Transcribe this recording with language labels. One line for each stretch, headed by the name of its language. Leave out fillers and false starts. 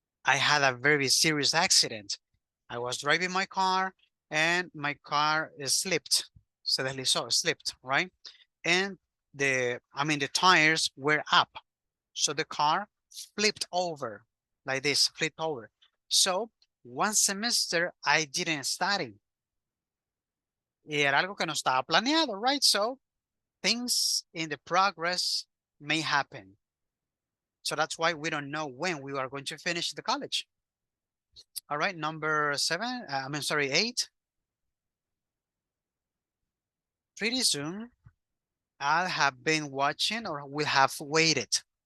English: I had a very serious accident. I was driving my car and my car slipped.
Spanish: Se deslizó,
English: slipped, right? And the tires were up. So the car flipped over like this, flipped over. So one semester I didn't study.
Spanish: Y era algo que no estaba planeado, right?
English: So things in the progress may happen. So that's why we don't know when we are going to finish the college. All right, number 8. Pretty soon, I'll have been watching or will have waited.